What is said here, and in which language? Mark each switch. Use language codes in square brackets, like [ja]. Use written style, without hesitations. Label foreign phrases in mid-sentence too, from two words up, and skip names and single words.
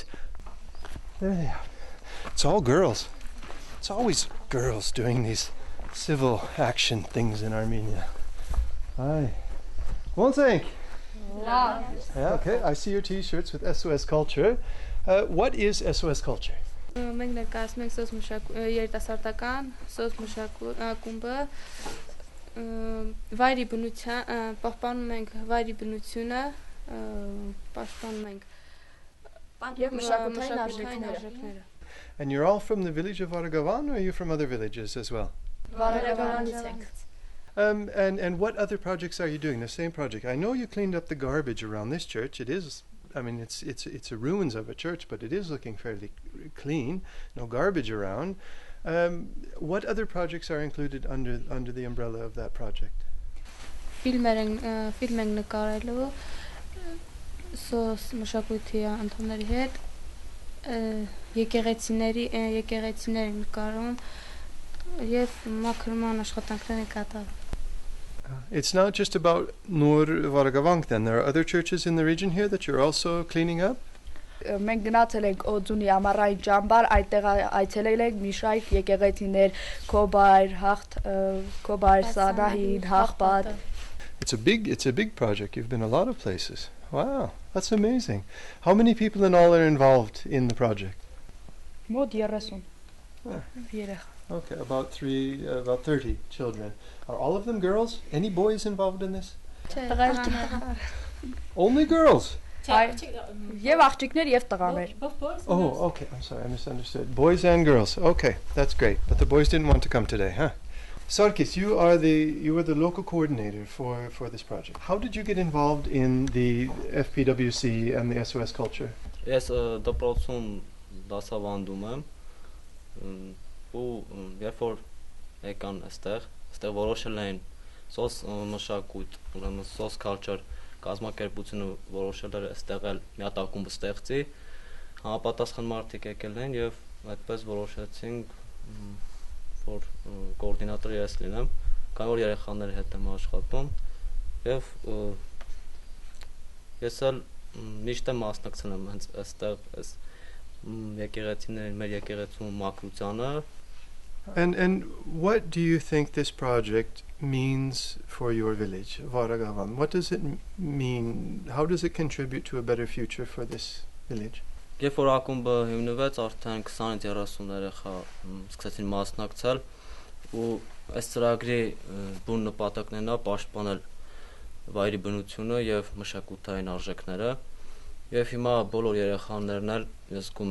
[en] There they are. It's all girls. It's always girls doing these civil action things in Armenia. Hi. One thing. Yeah, okay, I see your t-shirts with SOS Culture. What is SOS Culture? [hy] Մենք ներկայացնում ենք SOS երիտասարդական, SOS մշակույթը, Վայրի բնության, պահպանում ենք Վայրի բնությունը, պաշտպանում ենք եւ մշակութային արժեքները. [en] And you're all from the village of Varagavan, or are you from other villages as well? [hy] Վարագավանից ենք. [en] And what other projects are you doing? The same project. I know you cleaned up the garbage around this church. It is, I mean, it's a ruins of a church, but it is looking fairly clean. No garbage around. What other projects are included under the umbrella of that project? [hy] Ֆիլմ ենք նկարելու SOS մշակույթի անդամների հետ, եկեղեցիներ նկարում եւ մաքրման աշխատանքներ կատարում. [en] It's not just about Nor Varagavan then. There are other churches in the region here that you're also cleaning up? [hy] Մենք գնացել ենք Օձունի ամառային ճամբար, այդտեղ այցելել ենք մի շարք եկեղեցիներ, Քոբայր, Սանահին, Հաղպատ. [en] It's a big project. You've been a lot of places. Wow, that's amazing. How many people in all are involved in the project? [hy] Մոտ 30 երեխա. [en] Okay, about 30 children. Are all of them girls? Any boys involved in this? Only girls? [hy] Եվ աղջիկներ եւ տղաներ. [en] Oh, okay. I'm sorry, I misunderstood. Boys and girls. Okay, that's great. But the boys didn't want to come today, huh? Sarkis, you were the local coordinator for this project. How did you get involved in the FPWC and the SOS Culture? [hy] Ես դպրոցում դասավանդում եմ ու երբ որ եկան այստեղ որոշել էին SOS մշակույթ, ուրեմն SOS Culture կազմակերպությունը որոշել էր ստեղել միատակումբ ստեղծի, համապատասխան մարդիկ եկել են եւ այդպես որոշեցինք որ կոորդինատորը ես լինեմ, քանի որ երեխաների հետ եմ աշխատում եւ ես էլ միշտ եմ մասնակցել եմ հենց այստեղ այս եկեղեցիներին մեր եկեղեցու մաքրությանը. [en] And what do you think this project means for your village, Varagavan? What does it mean? How does it contribute to a better future for this village? [hy] Երբ որ ակումբը հիմնվեց, արդեն 20-30 երեխա սկսեցին մասնակցել ու այս ծրագրի բուն նպատակն է պաշտպանել վայրի բնությունը եւ մշակութային արժեքները եւ հիմա բոլոր երեխաներն էլ ես զգում